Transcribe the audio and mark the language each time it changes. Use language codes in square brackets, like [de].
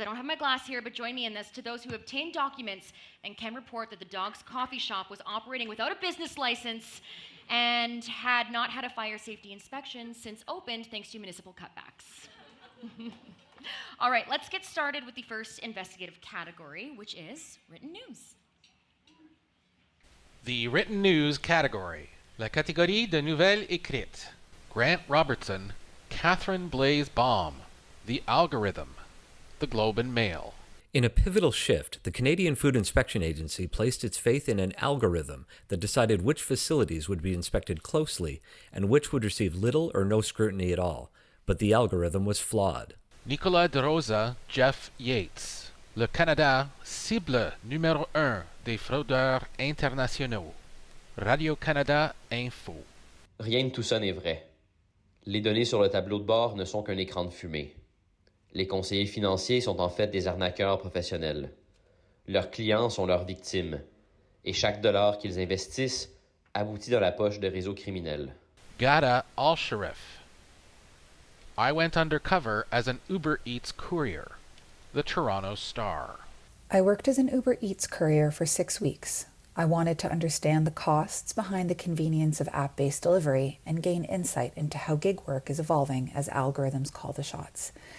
[en] I don't have my glass here, but join me in this, to those who obtained documents and can report that the dog's coffee shop was operating without a business license and had not had a fire safety inspection since opened thanks to municipal cutbacks. All right, let's get started with the first investigative category, which is written news. The written news category. [fr] La catégorie de nouvelles écrites. [en] Grant Robertson, Catherine Blaise Baum, The Algorithm, The Globe and Mail. In a pivotal shift, the Canadian Food Inspection Agency placed its faith in an algorithm that decided which facilities would be inspected closely and which would receive little or no scrutiny at all. But the algorithm was flawed. Nicolas de Rosa, Jeff Yates. [fr] Le Canada, cible numéro 1 des fraudeurs internationaux. Radio-Canada Info. Rien de tout ça n'est vrai. Les données sur le tableau de bord ne sont qu'un écran de fumée. Les conseillers financiers sont en fait des arnaqueurs professionnels. Leurs clients sont leurs victimes. Et chaque dollar qu'ils investissent aboutit dans la poche de réseaux criminels. Gada Al-Sharif. [en] I went undercover as an Uber Eats courier. The Toronto Star. I worked as an Uber Eats courier for 6 weeks. I wanted to understand the costs behind the convenience of app-based delivery and gain insight into how gig work is evolving as algorithms call the shots.